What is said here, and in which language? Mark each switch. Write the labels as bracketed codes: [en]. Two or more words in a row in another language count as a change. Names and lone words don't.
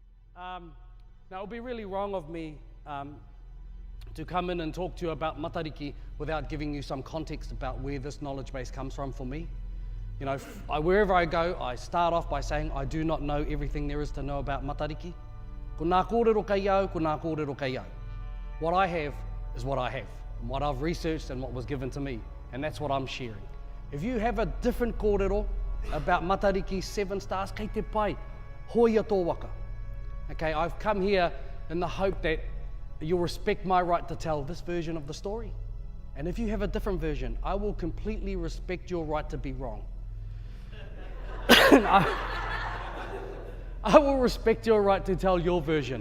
[en] Now, it would be really wrong of me to come in and talk to you about Matariki without giving you some context about where this knowledge base comes from for me. You know, wherever I go, I start off by saying I do not know everything there is to know about Matariki. [mi] Ko nā kōrero kai au, ko nā kōrero kai au. [en] What I have is what I have, and what I've researched and what was given to me, and that's what I'm sharing. If you have a different kōrero about Matariki 7 stars, [mi] kei te pai, hoia tō waka. [en] Okay, I've come here in the hope that you'll respect my right to tell this version of the story. And if you have a different version, I will completely respect your right to be wrong. I will respect your right to tell your version.